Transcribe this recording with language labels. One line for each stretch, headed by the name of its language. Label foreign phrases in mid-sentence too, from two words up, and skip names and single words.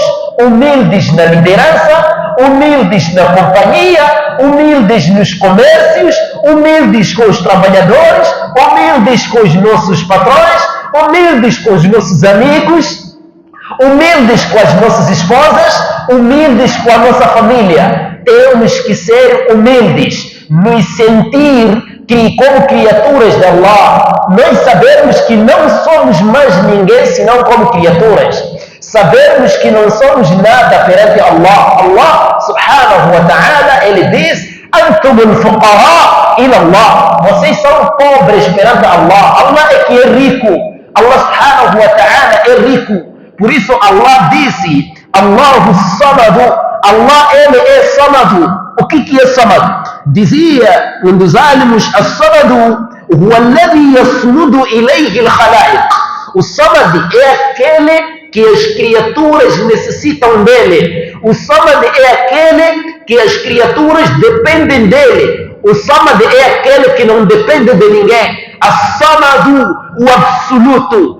Portuguese: Humildes na liderança, humildes na companhia, humildes nos comércios, humildes com os trabalhadores, humildes com os nossos patrões, humildes com os nossos amigos, humildes com as nossas esposas, humildes com a nossa família. Temos que ser humildes, nos sentir que, como criaturas de Allah, nós sabemos que não somos mais ninguém senão como criaturas. Sabemos que não somos nada perante Allah.
Arabic: الله سبحانه وتعالى,
Portuguese: ele diz:
Arabic: أنتم الفقراء إلى الله.
Portuguese: Vocês são pobres perante Allah. Allah é que é rico.
Arabic: الله سبحانه وتعالى
Portuguese: é rico. Por isso Allah disse:
Arabic: الله الصمد.
Portuguese: Allah, ele é samadu. O que é samadu? Dizia um dos alimos:
Arabic: الصمد هو الذي يصمد إليه الخلائق.
Portuguese: O samad é aquele que as criaturas necessitam dele. O samad é aquele que as criaturas dependem dele. O Samad é aquele que não depende de ninguém. As-Samadu, o absoluto.